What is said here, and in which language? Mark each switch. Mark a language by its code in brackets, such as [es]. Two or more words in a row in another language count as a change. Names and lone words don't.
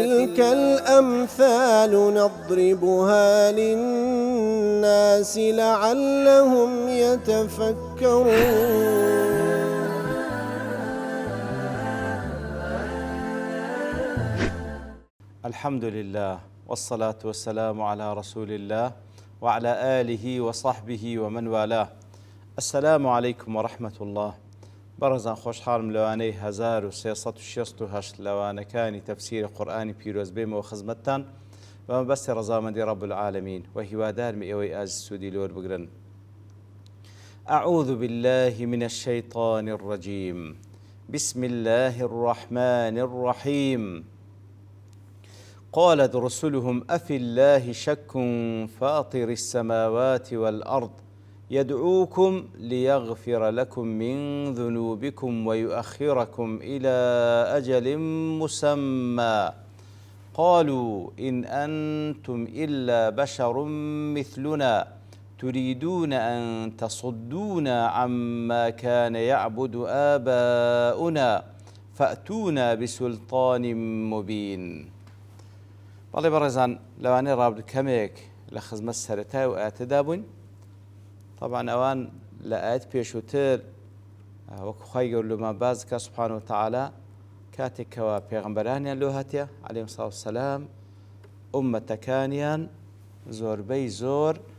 [ar] وتلك الأمثال نضربها للناس لعلهم يتفكرون. الحمد لله والصلاة والسلام على رسول الله وعلى آله وصحبه ومن والاه. السلام عليكم ورحمة الله. [ckb] بەڕێزان خۆشحاڵم لەوانەی 1368 لەوانەکانی تەفسیری قورئانی پیرۆز بێمەوە خزمەتتان بە مەبەستی ڕەزامەندی [ar] رب العالمین [ckb] و هیوادارمی ئێوەی ئازیز سوودی لۆر بگرن. [ar] أعوذ بالله من الشيطان الرجيم. بسم الله الرحمن الرحيم. قالت رسلهم أفي الله شك فاطر السماوات والأرض يدعوكم ليغفر لكم من ذنوبكم ويؤخركم إلى أجل مسمى قالوا إن أنتم إلا بشر مثلنا تريدون أن تصدونا عما كان يعبد آباؤنا فأتونا بسلطان مبين. [ckb] بەڵێ بەڕێزان لەوانەیە ڕابردوو کەمێک لە خزمەت سەرەتای و ئاەتەدا بووین. طبعا ئەوان لە ئاەت پێشووتر وەکو خوای گەورلومان باز دەکات [ar] سوبحانە وتەعالا [ckb] کاتێکەوە پێغەمبەرانیان لۆ هاتیە عەلەیهیمو سڵاو وسەلام ئوممەتەکانیان زۆربەی زۆر